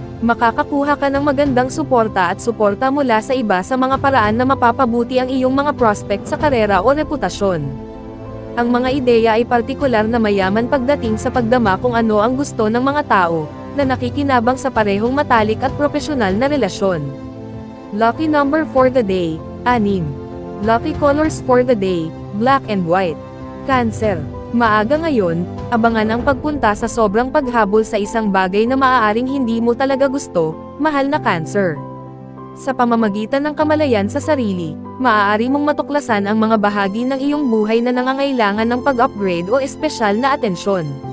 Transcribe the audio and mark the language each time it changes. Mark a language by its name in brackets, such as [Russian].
[Filipino] Makakakuha ka ng magandang suporta at suporta mula sa iba sa mga paraan na mapapabuti ang iyong mga prospect sa karera o reputasyon. Ang mga ideya ay partikular na mayaman pagdating sa pagdama kung ano ang gusto ng mga tao, na nakikinabang sa parehong matalik at propesyonal na relasyon. [English] Lucky number for the day, 6. Lucky colors for the day, black and white. [Filipino] Cancer, maaga ngayon, abangan ang pagpunta sa sobrang paghabol sa isang bagay na maaaring hindi mo talaga gusto, mahal na Cancer. Sa pamamagitan ng kamalayan sa sarili, maaari mong matuklasan ang mga bahagi ng iyong buhay na nangangailangan ng pag-upgrade o espesyal na atensyon.